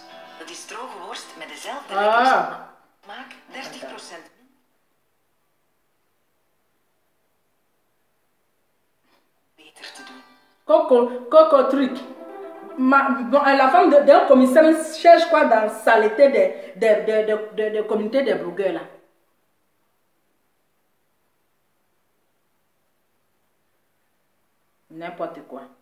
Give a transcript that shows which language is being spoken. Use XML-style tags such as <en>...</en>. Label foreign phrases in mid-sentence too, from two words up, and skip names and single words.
<nl>Dat is droge worst met dezelfde lekkere smaak, 30%. Beter te doen.</nl> <fr>Coco truc. La femme d'un commissaire cherche quoi dans la saleté des communautés des blogueurs là. N'importe quoi.</fr>